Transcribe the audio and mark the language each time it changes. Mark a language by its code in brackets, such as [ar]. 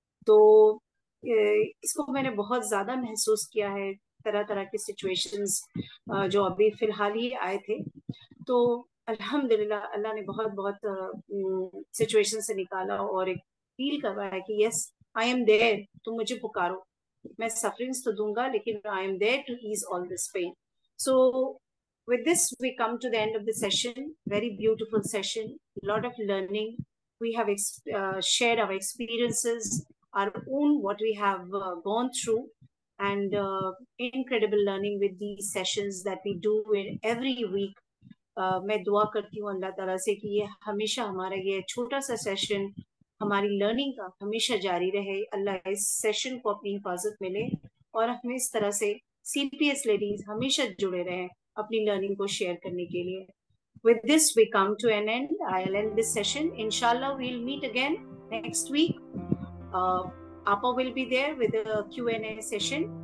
[ur] تو اس کو میں نے بہت زیادہ محسوس کیا ہے، طرح طرح کی سچویشنز جو ابھی فی الحال ہی آئے تھے. تو الحمدللہ اللہ نے بہت بہت سچویشن سے نکالا اور ایک فیل کروایا کہ [en] yes I am there, [ur] تم مجھے پکارو، میں سفرنگس تو دوں گا لیکن [en] I am there to ease all this pain. So with this we come to the end of the session. Very beautiful session, lot of learning. We have shared our experiences, our own what we have gone through, and incredible learning with these sessions that we do every week. [ur] میں دعا کرتی ہوں اللہ تعالیٰ سے کہ یہ ہمیشہ ہمارا یہ چھوٹا سا سیشن ہماری لرننگ کا ہمیشہ جاری رہے. اللہ اس سیشن کو اپنی حفاظت میں لے اور ہمیں اس طرح سے CPS لیڈیز ہمیشہ جڑے رہیں اپنی لرننگ کو شیئر کرنے کے لیے. [en] With this we come to an end. I'll end this session. Inshallah we'll meet again next week. Appa will be there with a Q&A session.